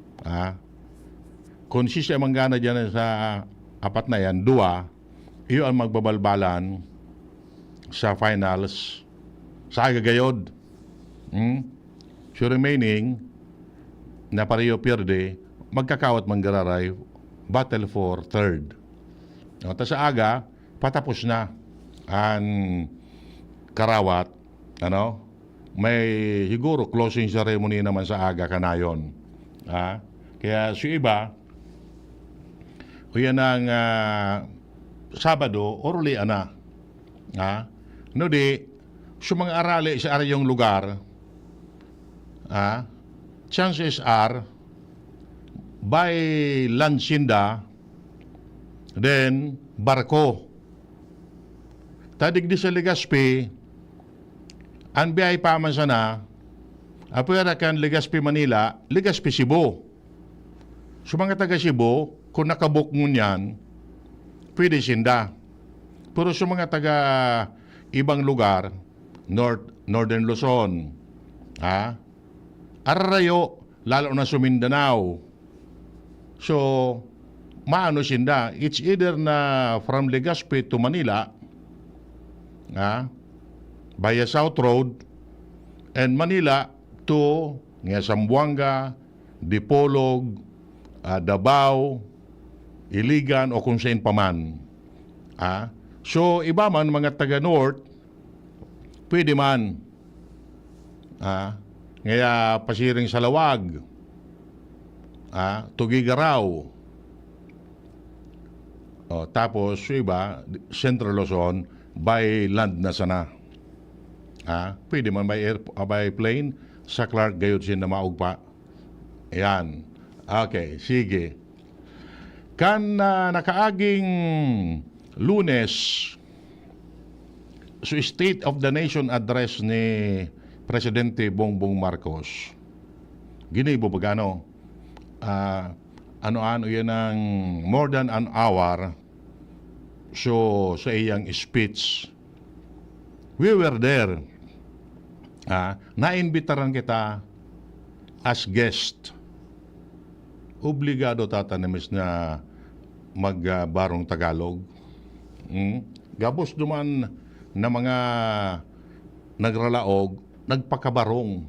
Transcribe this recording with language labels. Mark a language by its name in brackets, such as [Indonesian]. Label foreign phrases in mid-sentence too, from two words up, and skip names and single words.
[Bikol] Kung siya manggana dyan sa apat na yan, 2, iyo ang magbabalbalan sa finals sa agagayod. So remaining, na pareho pierde, magkakawat manggararay, [English] battle for third. [Bikol] Tapos sa aga, patapos na ang karawat, may siguro [English] closing ceremony [Bikol] naman sa aga kanayon. Kaya si iba, yan ang Sabado, oruli na. No di, sa mga arali sa aryong lugar, [English] chances are, by Lansinda, then barko. [Bikol] Tadig di sa Legazpi, ang biyay paman sana, apwera kan Legazpi Manila, Legazpi Cebu. So mga taga Cebu, kung nakabuk mo niyan, pwede sinda. Pero sa mga taga ibang lugar, Northern Luzon, Ararayo, lalo na sa Mindanao. So, maano sinda, [English] it's either na from Legazpi to Manila, via South Road, and Manila to Zamboanga, Dipolog, Davao, Iligan, o kung saan paman. [Bikol] So, iba man, mga taga-North, pwede man. Ngaya, pasiring sa Lawag, Tugigaraw, tapos, iba, Central Luzon, [English] by land [Bikol] na sana. Pwede man [English] by plane, [Bikol] sa Clark, gayod siya na maugpa. Ayan. Okay, sige. Kan nakaaging Lunes, so State of the Nation address ni Presidente Bongbong Marcos, ginibo bagano, ano-ano yan ng [English] more than an hour. [Bikol] So, sa iyang [English] speech, we were there. [Bikol] Naimbitaran kita [English] as guest. [Bikol] Obligado tatanemis na magbarong Tagalog. Gabos duman na mga nagralaog, nagpakabarong.